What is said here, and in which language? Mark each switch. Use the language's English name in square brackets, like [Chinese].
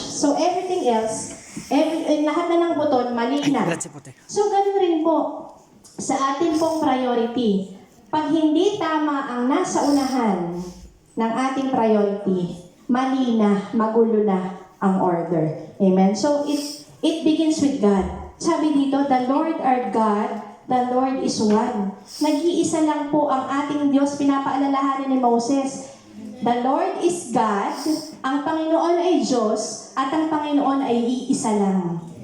[English] So everything else, [Filipino] lahat na ng buton, mali na. So ganun rin po sa ating pong priority. Pag hindi tama ang nasa unahan ng ating priority, mali na, magulo na ang order. [English] Amen? So, it begins with God. [Filipino] Sabi dito, [English] the Lord our God, the Lord is one. [Filipino] Nag-iisa lang po ang ating Diyos, pinapaalalahanan ni Moses. [English] The Lord is God, [Filipino] ang Panginoon ay Diyos, at ang Panginoon ay iisa lang.